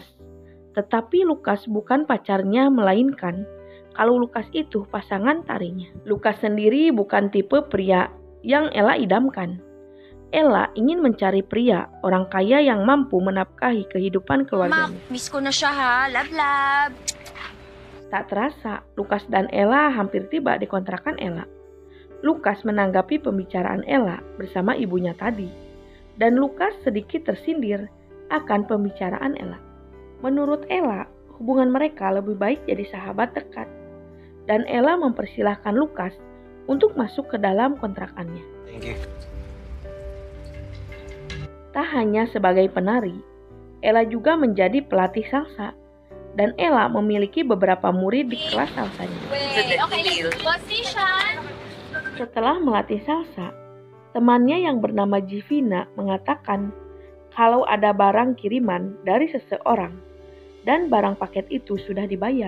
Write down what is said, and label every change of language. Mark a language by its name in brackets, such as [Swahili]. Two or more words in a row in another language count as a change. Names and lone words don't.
[Indonesian] Tetapi Lucas bukan pacarnya, melainkan kalau Lucas itu pasangan tarinya. Lucas sendiri bukan tipe pria yang Ella idamkan. Ella ingin mencari pria, orang kaya yang mampu menafkahi kehidupan keluarganya. [Filipino] Miss ko na siya ha, love. [Indonesian] Tak terasa, Lucas dan Ella hampir tiba di kontrakan Ella. Lucas menanggapi pembicaraan Ella bersama ibunya tadi. Dan Lucas sedikit tersindir akan pembicaraan Ella. Menurut Ella, hubungan mereka lebih baik jadi sahabat dekat. Dan Ella mempersilahkan Lucas untuk masuk ke dalam kontrakannya. [English] Thank you. [Indonesian] Tak hanya sebagai penari, Ella juga menjadi pelatih salsa. Dan Ella memiliki beberapa murid di kelas salsanya. Setelah melatih salsa, temannya yang bernama Givina mengatakan kalau ada barang kiriman dari seseorang dan barang paket itu sudah dibayar.